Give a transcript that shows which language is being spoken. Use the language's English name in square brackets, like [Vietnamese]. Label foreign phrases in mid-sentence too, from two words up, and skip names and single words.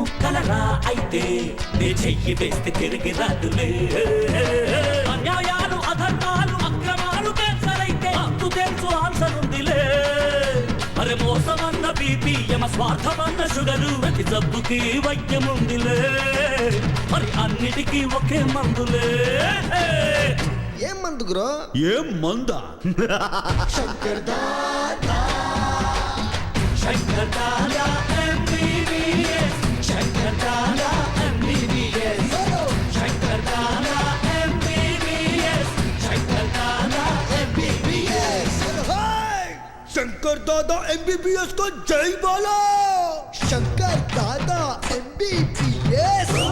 [Telugu] కలరా అయితే నే చెయ్యి వేస్తే తిరిగి రాదులే అన్యాయాలు అధర్మాలు అక్రమాలు క్యాన్సర్ అయితే అంతు తెలుసు ఆన్సర్ ఉందిలే అరే మోసమన్న బీపీ యమ స్వార్థమన్న షుగరు ప్రతి జబ్బుకి వైద్యం ఉందిలే మరి అన్నిటికీ ఒకే మందులే ఏం మందు గురు ఏం మందా శంకర్ దాదా శంకర్ దాదా MBBS శంకర్ దాదా MBBS శంకర్ దాదా MBBS శంకర్ దాదా [Hindi] MBBS शंकर दादा MBBS को जय बोलो शंकर दादा MBBS